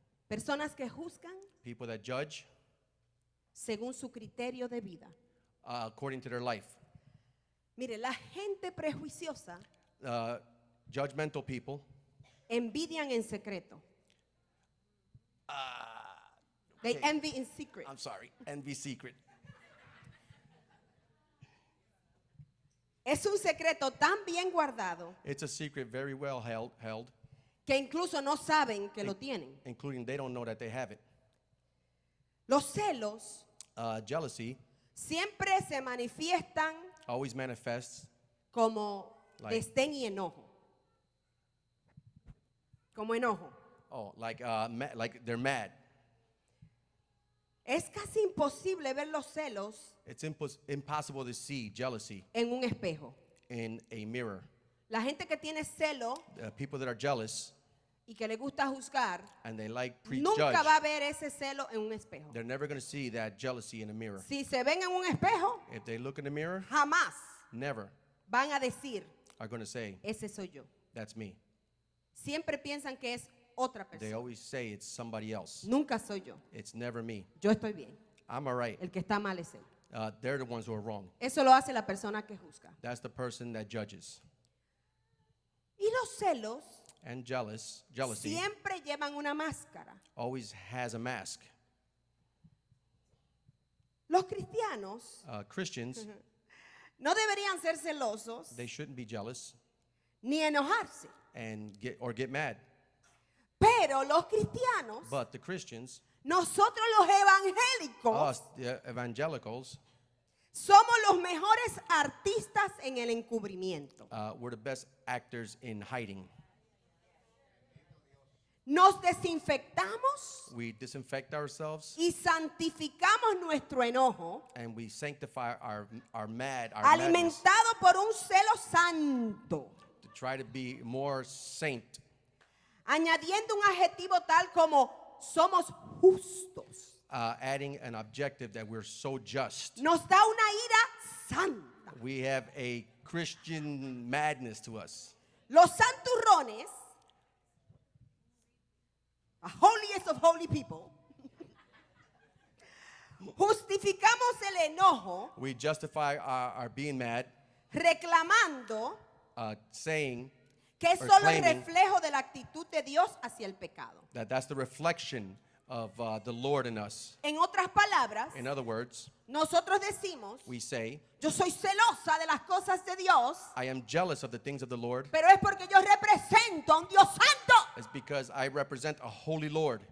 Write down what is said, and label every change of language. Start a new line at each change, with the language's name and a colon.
Spanish: Personas que juzgan
English: people that judge
Spanish: según su criterio de vida.
English: according to their life.
Spanish: Mire, la gente prejuiciosa
English: Judgmental people
Spanish: envidian en secreto.
English: They Okay. envy in secret. I'm sorry. Envy secret.
Spanish: Es un secreto tan bien guardado
English: It's a secret very well held,
Spanish: que incluso no saben que lo tienen.
English: including they don't know that they have it.
Spanish: Los celos
English: Jealousy
Spanish: siempre se manifiestan
English: always manifests
Spanish: como
English: Like-
Spanish: desdén y enojo. Como enojo.
English: like they're mad.
Spanish: Es casi imposible ver los celos
English: It's impossible to see jealousy
Spanish: en un espejo.
English: in a mirror.
Spanish: La gente que tiene celo
English: People that are jealous
Spanish: y que le gusta juzgar,
English: and they like
Spanish: nunca
English: prejudge,
Spanish: va a ver ese celo en un espejo.
English: they're never going to see that jealousy in a mirror.
Spanish: Si se ven en un espejo,
English: If they look in the mirror,
Spanish: jamás
English: never
Spanish: van a decir,
English: are going to say,
Spanish: ese soy yo.
English: that's me.
Spanish: Siempre piensan que es otra
English: They
Spanish: persona.
English: always say it's somebody else.
Spanish: Nunca soy yo.
English: It's never me.
Spanish: Yo estoy bien.
English: I'm all right.
Spanish: El que está mal es él.
English: They're the ones who are wrong.
Spanish: Eso lo hace la persona que juzga.
English: That's the person that judges.
Spanish: Y los celos
English: And jealousy
Spanish: siempre llevan una máscara.
English: always has a mask.
Spanish: Los cristianos
English: Christians,
Spanish: no deberían ser celosos
English: they shouldn't be jealous
Spanish: ni enojarse.
English: and get mad.
Spanish: Pero los cristianos,
English: But the Christians,
Spanish: nosotros los evangélicos,
English: us, the evangelicals,
Spanish: somos los mejores artistas en el encubrimiento.
English: we're the best actors in hiding.
Spanish: Nos desinfectamos
English: We disinfect ourselves
Spanish: y santificamos nuestro enojo,
English: and we sanctify our madness
Spanish: alimentado por un celo santo,
English: to try to be more saint,
Spanish: añadiendo un adjetivo tal como somos justos.
English: adding an objective that we're so just.
Spanish: Nos da una ira santa.
English: We have a Christian madness to us.
Spanish: Los santurrones,
English: the holiest of holy people,
Spanish: justificamos el enojo
English: We justify our being mad,
Spanish: reclamando
English: saying
Spanish: que es
English: or
Spanish: solo el
English: claiming
Spanish: reflejo de la actitud de Dios hacia el pecado.
English: that that's the reflection of the Lord in us.
Spanish: En otras palabras,
English: In other words,
Spanish: nosotros decimos,
English: we say,
Spanish: yo soy celosa de las cosas de Dios,
English: I am jealous of the things of the Lord.
Spanish: pero es porque yo represento a un Dios santo,
English: It's because I represent a holy Lord,